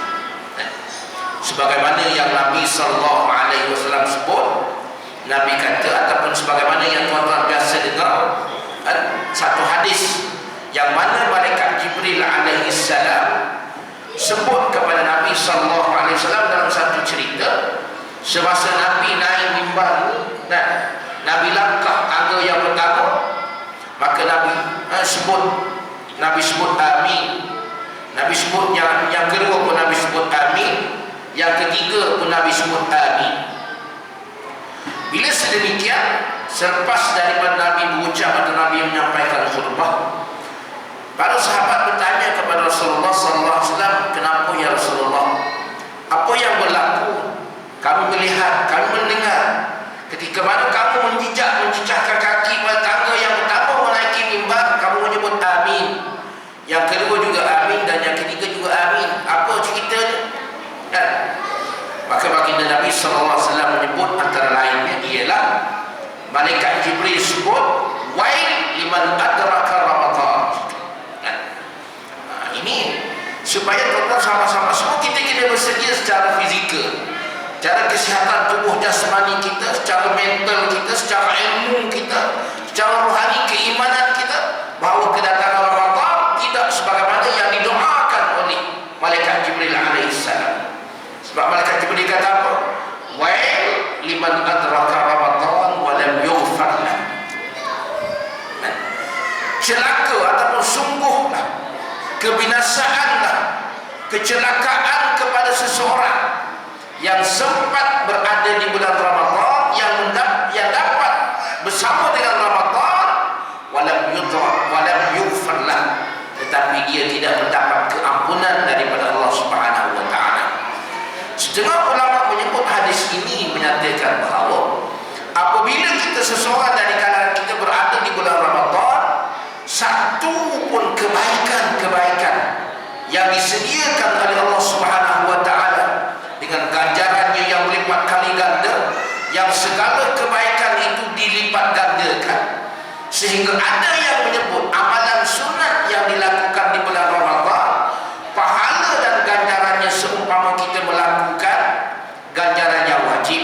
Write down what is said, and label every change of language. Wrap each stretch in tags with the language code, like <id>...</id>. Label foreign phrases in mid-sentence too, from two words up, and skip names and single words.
<ms>Sebagaimana yang Nabi SAW sebut, Nabi kata, ataupun sebagaimana yang tuan-tuan biasa dengar, satu hadis yang mana malaikat Jibril alaihissalam sebut kepada Nabi SAW dalam satu cerita, semasa Nabi naik mimbar, Nabi langkah tangga yang pertama, maka Nabi sebut amin. Nabi sebut yang kedua pun Nabi sebut amin, yang ketiga pun Nabi sebut amin. Bila sedemikian, selepas daripada Nabi berucap atau Nabi menyampaikan khutbah, para sahabat bertanya kepada Rasulullah SAW, kenapa ya Rasulullah? Apa yang berlaku? Kami melihat, kami mendengar ketika mana kamu menjejakkan kaki pada tangga yang pertama menaiki mimbar, kamu menyebut amin, yang kedua juga amin, dan yang ketiga juga amin. Apa ceritanya? Maka baginda Nabi SAW menyebut antara lainnya ialah malaikat Jibril sebut</ms> <ar>ويل لمن أدرك رمضان.</ar> <ms>Ini supaya tuan-tuan sama-sama semua kita kena bersedia secara fizikal, secara kesihatan tubuh jasmani kita, secara mental kita, secara ilmu kita, secara rohani keimanan kita, bahawa kedatangan Ramadan tidak sebagaimana yang didoakan oleh malaikat Jibril alaihissalam. Sebab malaikat Jibril kata apa?</ms> <ar>ويل لمن أدرك رمضان ولم يغفر له.</ar> <ms>Celaka ataupun sungguhlah, kebinasaanlah, kecelakaan kepada seseorang yang sempat berada di bulan Ramadan, yang dapat bersama dengan Ramadan,</ms> <ar>ولم يغفر له,</ar> <ms>tetapi dia tidak mendapat keampunan daripada Allah</ms> <ar>سبحانه وتعالى.</ar> <ms>Setengah ulama menyebut hadis ini menyatakan bahawa apabila seseorang dari kalangan kita berada di bulan Ramadan, satu pun kebaikan-kebaikan yang disediakan oleh Allah</ms> <ar>سبحانه وتعالى</ar> <ms>dengan ganjarannya yang berlipat kali ganda, yang segala kebaikan itu dilipat gandakan, sehingga ada yang menyebut amalan sunat yang dilakukan di bulan Ramadan, pahala dan ganjarannya seumpama kita melakukan ganjaran yang wajib.</ms>